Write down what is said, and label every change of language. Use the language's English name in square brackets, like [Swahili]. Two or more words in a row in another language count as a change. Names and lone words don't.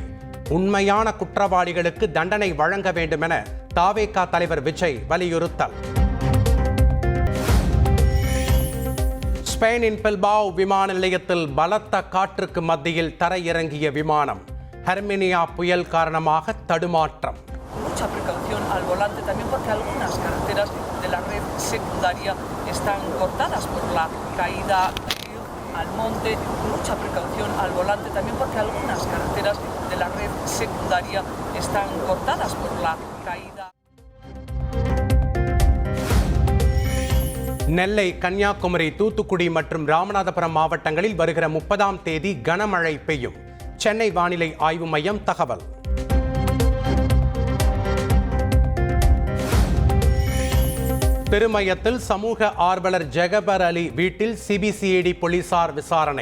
[Tamil] உண்மையான குற்றவாளிகளுக்கு தண்டனை வழங்க வேண்டும் என தாவேகா தலைவர் விஜய் வலியுறுத்தல். ஸ்பெயினின் பில்பாவ் விமான நிலையத்தில் பலத்த காற்றுக்கு மத்தியில் தரையிறங்கிய விமானம். ஹெர்மினியா புயல் காரணமாக தடுமாற்றம். [Spanish] Mucha precaución al volante también porque algunas carreteras de la red secundaria están cortadas por la caída al monte. Mucha precaución al volante también porque algunas carreteras de la red secundaria están cortadas por la caída. [Tamil] நெல்லை, கன்னியாகுமரி, தூத்துக்குடி மற்றும் ராமநாதபுரம் மாவட்டங்களில் வருகிற 30ஆம் தேதி கனமழை பெய்யும். சென்னை வானிலை ஆய்வு மையம் தகவல். திருமயத்தில் சமூக ஆர்வலர் ஜெகபர் அலி வீட்டில் சிபிசிஐடி போலீசார் விசாரணை.